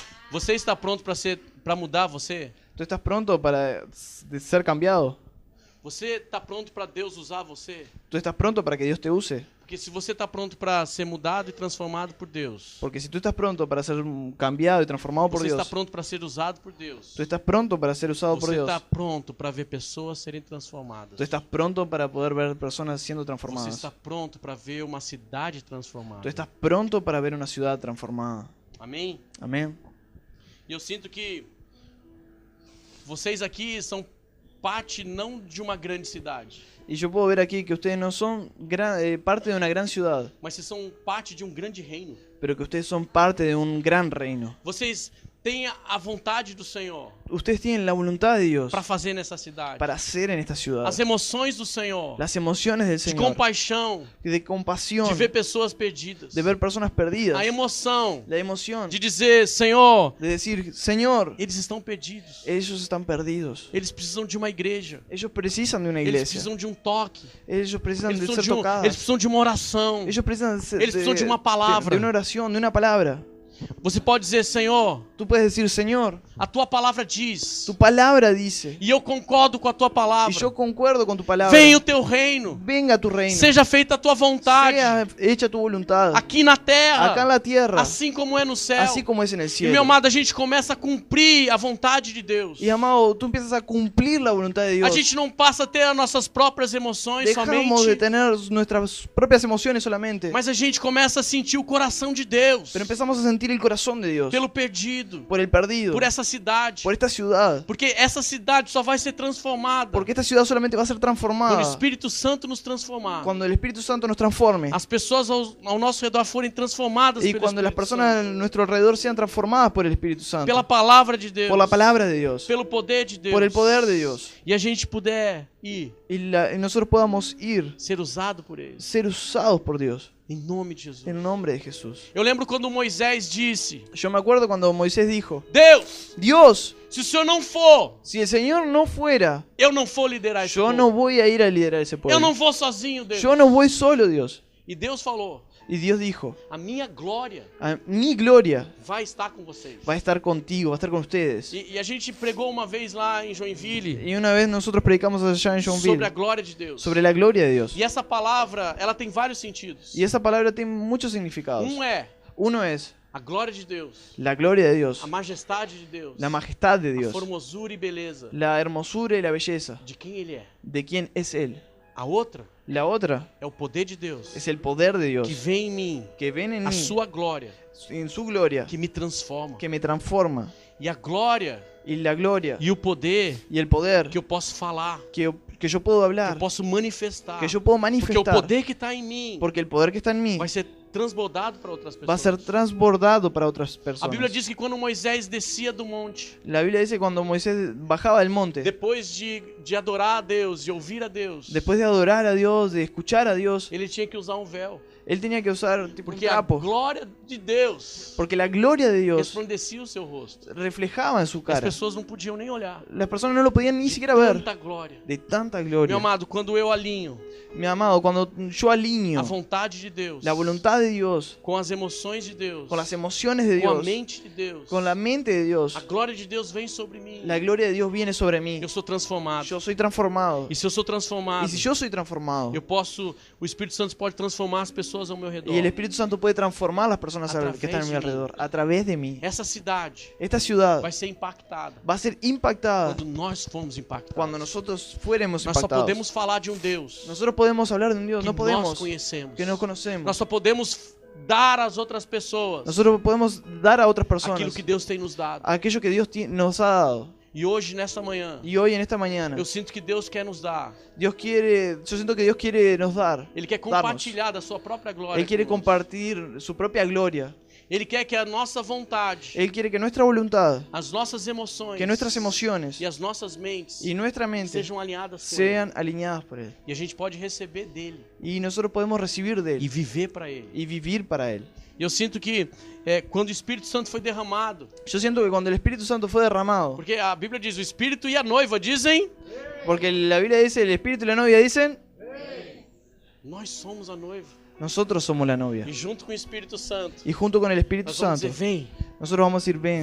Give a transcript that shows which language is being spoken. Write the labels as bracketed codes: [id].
[pt] Você está pronto para mudar você? [es] ¿Tú estás pronto para ser cambiado? [pt] Você está pronto para Deus usar você? [es] ¿Tú estás pronto para que Dios te use? [pt] Porque se você está pronto para ser mudado e transformado por Deus, [es] Porque si tú estás pronto para ser cambiado y transformado por [pt] você está [es] Dios, [pt] pronto para ser usado por Deus, [es] tú estás pronto para ser usado por [pt] você [es] Dios, [pt] está pronto para ver pessoas serem transformadas, [es] tú estás pronto para poder ver personas siendo [pt] você [es] transformadas, [pt] está pronto para ver uma cidade transformada. [es] tú estás pronto para ver una ciudad transformada. [pt] Amém? [es] Amén. [pt] E eu sinto que vocês aqui são parte não de uma grande cidade, [es] Y yo puedo ver aquí que ustedes no son parte de una gran ciudad, [pt] mas vocês são parte de um grande reino. [es] pero que ustedes son parte de un gran reino. [pt] Vocês tenha a vontade do Senhor [es] Ustedes tienen la voluntad de Dios [pt] para fazer nessa cidade. [es] para hacer en esta ciudad. [pt] As emoções do Senhor, [es] Las emociones del [pt] de [es] Señor, [pt] compaixão, [es] de compasión, [pt] de ver pessoas perdidas. [es] de ver personas perdidas, [pt] A emoção [es] la emoción [pt] de dizer, Senhor, [es] de decir, Señor, [pt] eles estão perdidos. [es] ellos están perdidos. [pt] Eles precisam de uma igreja. [es] Ellos precisan de una [pt] Eles [es] iglesia. [pt] precisam de um toque. [es] Ellos precisan [pt] Eles de precisam ser eles tocados. precisam de uma oração. [es] Ellos precisan [pt] Eles precisam de uma palavra. [es] de una oración, de una palabra. [pt] Você pode dizer, Senhor, [es] Tú puedes decir, Señor, [pt] a tua palavra diz, [es] tu palabra dice, [pt] e eu concordo com a tua [es] y [pt] palavra. [es] yo concuerdo con tu palabra. [pt] Venha o teu reino. [es] Venga tu reino. [pt] Seja feita a tua vontade. [es] Sea hecha tu voluntad. [pt] Aqui na terra, [es] Acá en la tierra, [pt] assim como é no céu. [es] así como es en el [pt] E meu [es] cielo. [pt] amado, a gente começa a cumprir a vontade de Deus. [es] Y amado, tú empiezas a cumplir la voluntad de [pt] A [es] Dios. [pt] gente não passa a ter as nossas próprias emoções [es] Dejamos de [pt] somente, [es] tener nuestras propias emociones solamente, [pt] mas a gente começa a sentir o coração de Deus [es] pero empezamos a sentir el corazón de Dios [pt] pelo perdido, [es] por el perdido, [pt] por essa cidade. [es] por esta ciudad, [pt] Porque essa cidade só vai ser transformada [es] porque esta ciudad solamente va a ser [pt] quando o [es] transformada [pt] Espírito Santo nos transformar. [es] cuando el Espíritu Santo nos transforme [pt] As pessoas ao nosso redor forem transformadas [es] y [pt] pelo [es] cuando las [pt] Espírito [es] personas a nuestro alrededor sean transformadas por el Espíritu [pt] Santo, pela [es] Santo, [pt] palavra de Deus, [es] por la palabra de Dios, [pt] pelo poder de Deus, [es] por el poder de Dios, [pt] e a gente puder ir [es] y nosotros podamos ir, [pt] ser usado por Ele, [es] ser usados por Dios, [pt] em nome de Jesus. [es] en nombre de Jesús. [pt] Eu lembro quando Moisés disse: [es] Yo me acuerdo cuando Moisés dijo, [pt] Deus, [es] Dios, [pt] se o Senhor não for, [es] si el Señor no fuera, [pt] eu não vou liderar esse [es] yo [pt] povo. [es] no voy a ir a liderar ese [pt] Eu [es] pueblo. [pt] não vou sozinho, Deus. [es] Yo no voy solo, Dios. [pt] E Deus falou: [es] Y Dios dijo, [pt] a minha glória [es] mi gloria [pt] vai estar com vocês. [es] va a estar contigo, va a estar con ustedes. [pt] E a gente pregou uma vez lá em Joinville [es] Y una vez nosotros predicamos allá en [pt] sobre a [es] Joinville [pt] glória de Deus. [es] sobre la gloria de Dios. [pt] E essa palavra, ela tem vários sentidos. [es] Y esa palabra tiene muchos significados. [pt] É [es] Uno es [pt] a glória de Deus, [es] la gloria de Dios, [pt] a majestade de Deus, [es] la majestad de [pt] a [es] Dios, [pt] formosura e beleza [es] la hermosura y la belleza [pt] de quem Ele é. [es] de quién es Él. [pt] A outra [es] La otra [pt] é o poder de Deus [es] es el poder de Dios [pt] que vem em mim, [es] que ven en [pt] a [es] mí, [pt] sua glória [es] en su gloria, [pt] que me transforma. [es] que me transforma. [pt] E a glória [es] Y la gloria [pt] e o poder [es] y el poder [pt] que eu posso falar, [es] que yo puedo [pt] que [es] hablar, [pt] eu posso manifestar. [es] que yo puedo [pt] Porque o [es] manifestar, [pt] poder que está em mim [es] porque el poder que está en mí [pt] vai ser transbordado para outras [es] va a ser [pt] pessoas. [es] transbordado para otras [pt] A Bíblia [es] personas. [pt] diz que quando Moisés descia do monte, [es] La Biblia dice cuando Moisés bajaba del monte, [pt] depois de adorar a Deus, de ouvir a Deus, [es] después de adorar a Dios, de escuchar a Dios, [pt] ele tinha que usar um véu. [es] él tenía que usar tipo un [pt] Porque a [es] capo, [pt] glória de Deus [es] porque la gloria de Dios [pt] resplandecia o seu rosto. [es] reflejaba en su [pt] As [es] cara. [pt] pessoas não podiam nem olhar. [es] Las personas no lo podían ni siquiera ver [pt] Tanta glória. [es] de tanta [pt] Meu [es] gloria. [pt] amado, quando eu alinho [es] Mi amado, cuando yo [pt] a [es] alineo [pt] vontade de Deus [es] la voluntad de Dios [pt] com as emoções de Deus, [es] con las emociones de [pt] com a [es] Dios, [pt] mente de Deus, [es] con la mente de Dios, [pt] a glória de Deus vem sobre mim. [es] la gloria de Dios viene sobre mí. [pt] Eu sou transformado. [es] Yo soy transformado. [pt] E se eu sou transformado, [es] Y si yo soy transformado, [pt] eu posso, o Espírito Santo pode transformar as pessoas ao meu redor. [es] y el Espíritu Santo puede transformar a las personas [pt] A [es] que están a mi través de mí. alrededor, a través de mí. [pt] Essa cidade [es] Esta ciudad [pt] vai ser impactada [es] va a ser impactada [pt] quando nós formos impactados. [es] cuando nosotros fuéramos [pt] Nós só [es] impactados. [pt] podemos falar de um Deus [es] Nosotros podemos hablar de un Dios, [pt] que [es] no [pt] nós [es] podemos, [pt] conhecemos. [es] que no conocemos. [pt] Nós só podemos dar às outras pessoas [es] Nosotros podemos dar a otras [pt] aquilo [es] personas [pt] que Deus tem nos dado. [es] aquello que Dios nos ha dado. [pt] E hoje, nessa manhã, [es] Y hoy en esta mañana, [pt] eu sinto que Deus quer nos dar. [es] yo siento que Dios quiere nos dar. [pt] Ele quer compartilhar da sua própria glória. [es] Él quiere [pt] conosco. [es] compartir su propia gloria. [pt] Ele quer que a nossa vontade, [es] Él quiere que nuestra voluntad, [pt] as nossas emoções [es] que nuestras emociones [pt] e as nossas mentes [es] y nuestra mente [pt] sejam alinhadas com [es] sean alineadas por Él. [pt] Ele. E a gente pode receber dele [es] Y nosotros podemos recibir de [pt] e [es] Él [pt] viver para ele. [es] y vivir para Él. [pt] E eu sinto que quando o Espírito Santo foi derramado, [es] Yo siento que cuando el Espíritu Santo fue derramado, [pt] porque a Bíblia diz, o Espírito e a noiva dizem, [es] porque la Biblia dice, el Espíritu y la novia dicen, [pt] nós somos a noiva. [es] nosotros somos la novia. [pt] E junto com o Espírito Santo, [es] Y junto con el Espíritu [pt] nós vamos [es] Santo, [pt] dizer, vem, [es] nosotros vamos a decir, ven,